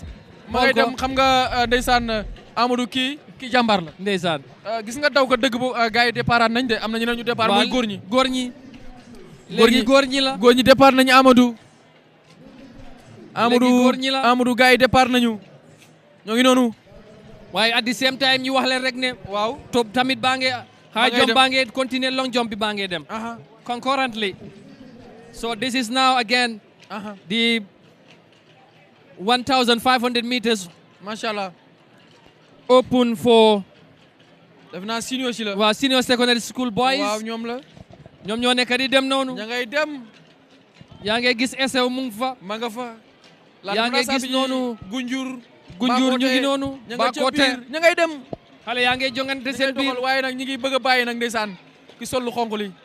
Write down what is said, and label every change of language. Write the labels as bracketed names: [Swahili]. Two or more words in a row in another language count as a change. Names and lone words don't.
[Wolof] ma ngay dem xam nga ndeysaan Amadou kii jàmbaar la. ndeysaan. gis nga daw ko dëgg bu gars yi départ nañ de am na ñeneen ñu départ mooy góor ñi. léegi góor ñi la. góor ñi départ nañu Amadou. góor ñi la Amadou gars yi départ nañu. ñoo ngi noonu. waaye [English] at the same time [Wolof] ñu wax leen rek ne. waaw topp tamit baa nge [English] high jump [Wolof] baa nge continuer [English] long jump [Wolof] bi baa nge dem. concurrently. [English] So this is now again the 1,500 meters. Mashallah. Open for. [Wolof] def naa senior si la. [English] waaw senior secondary school boys. [Wolof] waaw ñoom la. ñoom ñoo nekk di dem noonu. ña ngay dem. yaa ngi gis esew mu ngi fa. ma nga fa. yaa ngi gis noonu. Gunjur ñu ngi noonu. Bakoteh ña ngay dem. xale yaa ngi jongante seen biir. waaye nag ñi ngi bëgg a bàyyi nag ndeysaan ki sol lu xonq li.